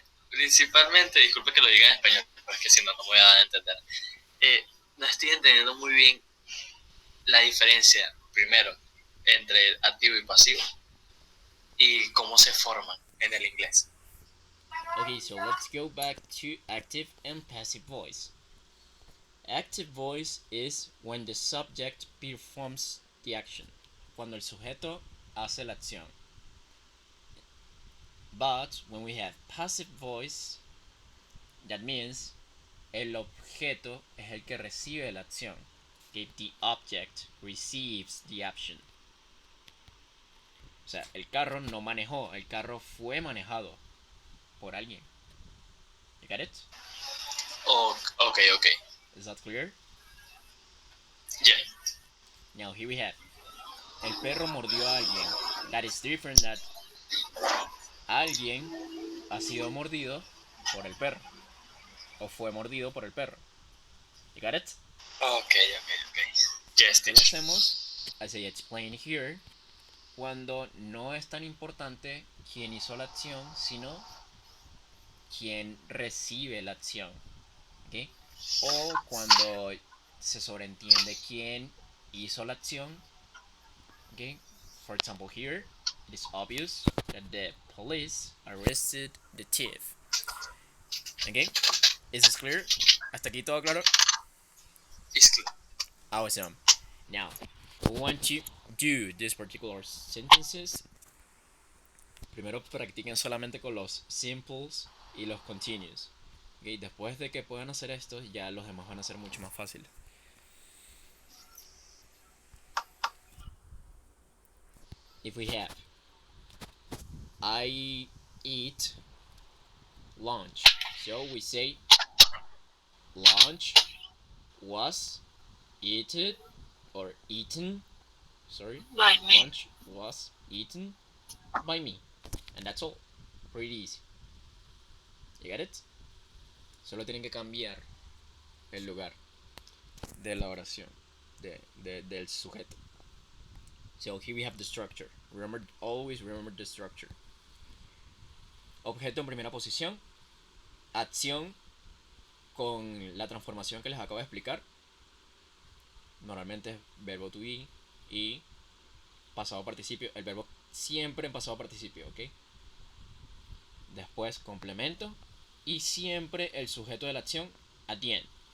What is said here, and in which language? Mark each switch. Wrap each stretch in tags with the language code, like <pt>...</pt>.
<es>Principalmente, disculpe que lo diga en español, porque si no, no me voy a dar a entender. No estoy entendiendo muy bien la diferencia, primero, entre el activo y pasivo y cómo se forman en el inglés.</es> <en>Okay, so let's go back to active and passive voice. Active voice is when the subject performs the action,</en> <es>cuando el sujeto hace la acción.</es> <en>But when we have passive voice, that means</en> <es>el objeto es el que recibe la acción.</es> <en>Okay, the object receives the action.</en> <es>O sea, el carro no manejó, el carro fue manejado por alguien.</es> <en>You got it? Oh, okay. Is that clear? Yeah. Now here we have</en> <es>el perro mordió a alguien.</es> <en>That is different that</en> <es>alguien ha sido mordido por el perro. O fue mordido por el perro.</es> <en>You got it? Okay. Yes,</en> <es>Esto lo</es> <en>teacher.</en> <es>hacemos,</es> <en>as I explained here,</en> <es>cuando no es tan importante quién hizo la acción, sino quién recibe la acción. ¿Okay? O cuando se sobreentiende quién hizo la acción.</es> <en>Okay? For example, here it is obvious that the police arrested the thief. Okay? Is this clear?</en> <es>¿Hasta aquí todo claro?</es> <en>It's clear. Awesome. Now, we want to do these particular sentences.</en> <es>Primero practiquen solamente con los simples y los continuous. Okay, después de que puedan hacer esto, ya los demás van a ser mucho más fáciles.</es> <en>If we have I eat lunch, so we say lunch was eaten or eaten. Sorry, By me. lunch was eaten by me, and that's all. Pretty easy. You get it?</en> <es>Solo tienen que cambiar el lugar de la oración, del sujeto.</es> <en>So here we have the structure. Remember, always remember the structure.</en> <es>Objeto en primera posición, acción con la transformación que les acabo de explicar. Normalmente es verbo to be y pasado participio. El verbo siempre en pasado participio, ¿ok? Después complemento y siempre el sujeto de la acción</es> <en>at the end.</en>